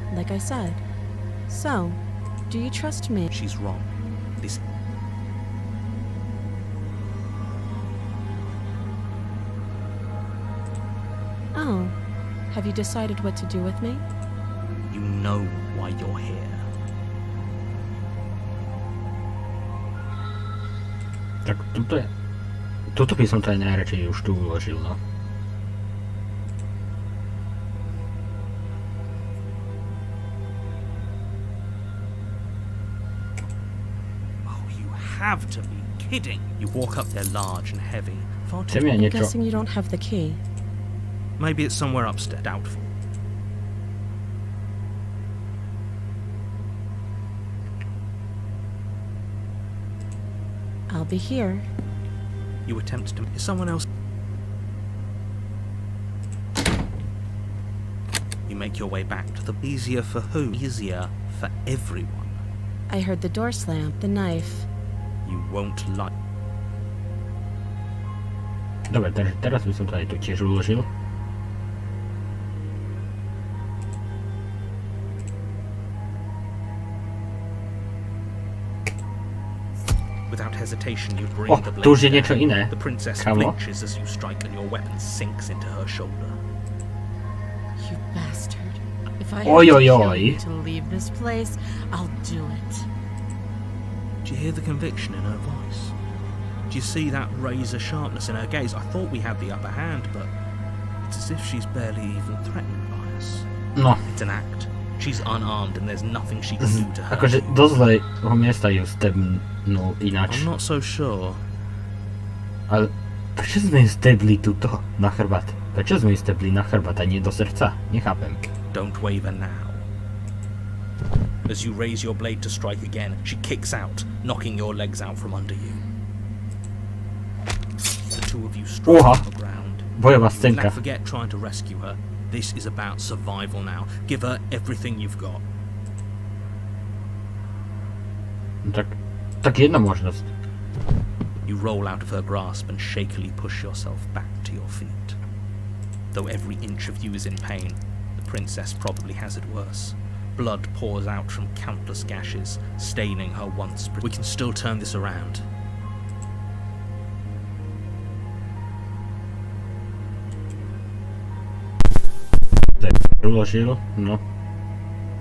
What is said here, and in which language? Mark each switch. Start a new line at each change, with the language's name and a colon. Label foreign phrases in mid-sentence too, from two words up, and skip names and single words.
English: like I said. So, do you trust me? She's wrong. This... Oh, have you decided what to do with me? You know why you're here.
Slovak: Tak tuto je... Toto by som to aj najradšej už tu uložil, no.
English: Oh, you have to be kidding. You walk up there large and heavy. Far too...
Slovak: Chcem ja
English: I'm
Slovak: niečo...
English: guessing you don't have the key. Maybe it's somewhere upstairs. Doubtful. I'll be here. You attempt to... Is someone else... You make your way back to the... Easier for who? Easier for everyone. I heard the door slam, the knife. You won't like...
Slovak: Dobre, teraz by som to aj tu tiež uložil.
English: Without hesitation, you bring Oh, the blade
Slovak: tu už je
English: down.
Slovak: niečo iné.
English: The princess
Slovak: Kámo.
English: flinches as you strike and your weapon sinks into her shoulder. You bastard. If I Oi, have to oi, kill oi. you to leave this place, I'll do it. Do you hear the conviction in her voice? Do you see that razor sharpness in her gaze? I thought we had the upper hand, but it's as if she's barely even threatened by us.
Slovak: No,
English: It's an act. She's unarmed and there's nothing she can do to hurt
Slovak: akože
English: you.
Slovak: do zlého miesta ju stebnul ináč.
English: I'm not so sure.
Slovak: Ale prečo sme ju stebli tuto na chrbát? Prečo sme ju stebli na chrbát a nie do srdca? Nechápem.
English: Don't waver now. As you raise your blade to strike again, she kicks out, knocking your legs out from under you. The two of you strike
Slovak: Oha.
English: on the ground.
Slovak: Bojová
English: Now
Slovak: scénka.
English: forget trying to rescue her. This is about survival now. Give her everything you've got.
Slovak: No tak jedna možnosť.
English: You roll out of her grasp and shakily push yourself back to your feet. Though every inch of you is in pain, the princess probably has it worse. Blood pours out from countless gashes, staining her once. We can still turn this around.
Slovak: Tak uložil, no.